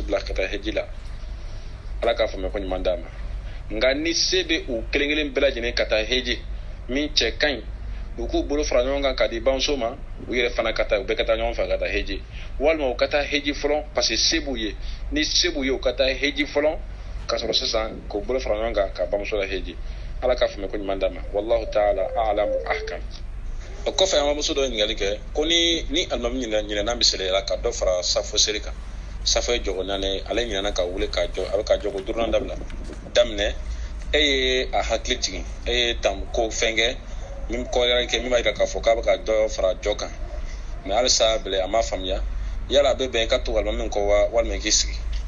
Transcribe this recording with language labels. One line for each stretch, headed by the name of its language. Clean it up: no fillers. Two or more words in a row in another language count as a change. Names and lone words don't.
Bambara: bila ka taa heji la ala k'a faamuya ko ɲuman d'a ma nka ni se bɛ u kelen-kelen bɛɛ lajɛlen ka taa heji min cɛ ka ɲi u k'u bolo fara ɲɔgɔn kan ka di bamuso ma u yɛrɛ fana ka taa u bɛɛ ka taa ɲɔgɔn fɛ ka taa heji walima u ka taa heji fɔlɔ
French: parce que
Bambara: se b'u ye ni se b'u ye u ka taa heji fɔlɔ ka sɔrɔ sisan k'u bolo fara ɲɔgɔn kan ka bamuso la heji ala k'a faamuya ko ɲuman d'a ma
Arabic: والله تعالى أعلم
Bambara: ahkam o kɔfɛ an bamuso dɔ ye ɲininkali kɛ ko ni alimami ɲinɛna misaliya la ka dɔ fara safo seri kan safo ye jɔgo naani ale ɲinɛna ka wuli ka jɔ a bɛ ka jɔgo duurunan daminɛ e ye a hakili jigin e ye ko fɛn kɛ min kɔrɔyara kɛ min b'a jira k'a fɔ k'a bɛ ka dɔ fara jɔ kan mɛ halisa bɛlɛ a ma faamuya yala a bɛ bɛn i ka to alimami kɔ wa walima i k'i sigi